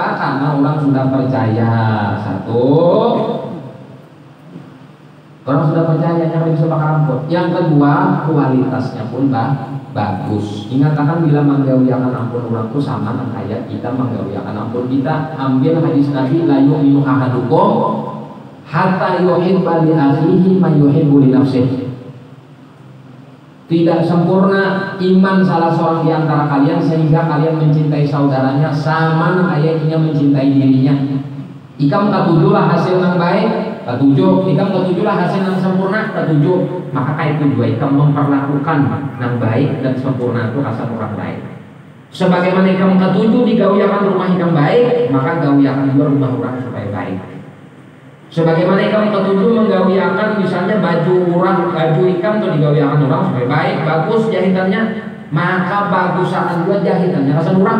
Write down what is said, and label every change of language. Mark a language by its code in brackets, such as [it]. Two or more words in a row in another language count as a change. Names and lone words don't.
[bjn] Karena orang sudah percaya orang sudah percaya yang bisa bakal ampun. Yang kedua, kualitasnya pun bagus. Ingatkan bila menggawiakan ampun orang itu sama kayak kita menggawiakan ampun kita. Ambil hadis Nabi [ar] لا يؤمن أحدكم حتى يحب لأخيه ما يحب لنفسه. [bjn] Tidak sempurna iman salah seorang di antara kalian sehingga kalian mencintai saudaranya sama kayak ia mencintai dirinya. Ikam ketujuhlah hasil yang baik, ikam ketujuhlah hasil yang sempurna, maka kayak itu juga ikam memperlakukan yang baik dan sempurna itu kasar orang lain. Sebagaimana ikam ketujuh digawiakan rumah yang baik, maka gawiakan juga rumah orang supaya baik. Sebagaimana ikam ketujuh menggawiakan misalnya baju ikam tuh digawiakan orang supaya baik, bagus jahitannya, maka bagusakan juga jahitannya rasa orang.